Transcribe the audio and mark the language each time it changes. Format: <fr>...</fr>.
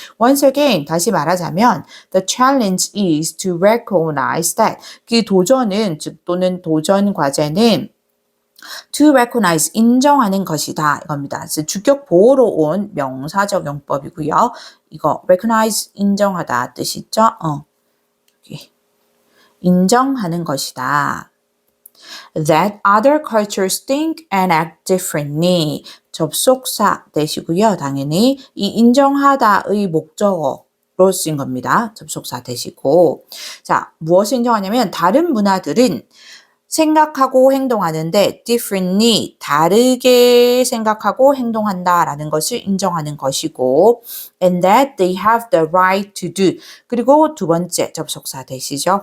<en>Once again,</en> <ko>다시 말하자면</ko> <en>the challenge is to recognize that</en> <ko>그 도전은 또는 도전 과제는 to recognize, 인정하는 것이다 이겁니다. 그래서 주격 보호로 온 명사적 용법이고요. 이거 recognize, 인정하다 뜻이 있죠? 여기 인정하는 것이다.</ko> <en>That other cultures think and act differently.</en> <ko>접속사 되시고요. 당연히 이 인정하다의 목적어로 쓰인 겁니다. 접속사 되시고. 자, 무엇을 인정하냐면 다른 문화들은 생각하고 행동하는데 differently 다르게 생각하고 행동한다라는 것을 인정하는 것이고</ko> <en>and that they have the right to do</en> <ko>그리고 두 번째 접속사 되시죠.</ko>